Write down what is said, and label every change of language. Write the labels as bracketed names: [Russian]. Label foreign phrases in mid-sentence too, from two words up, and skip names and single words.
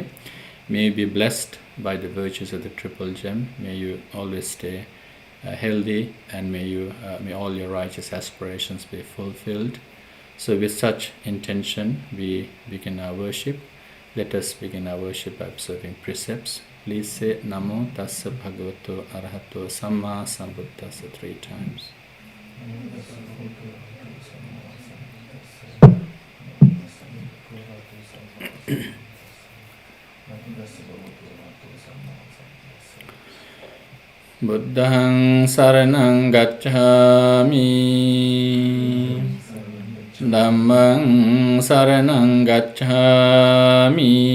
[English] May you be blessed by the virtues of the Triple Gem. May you always stay healthy, and may all your righteous aspirations be fulfilled. So with such intention, we begin our worship. Let us begin our worship by observing precepts. Please say [Pali] Namo Tassa Bhagavato Arahato Samma Sambuddhassa [English] 3 times. [Pali] Buddhaṃ saraṇaṃ gacchāmi, Dhammaṃ saraṇaṃ gacchāmi,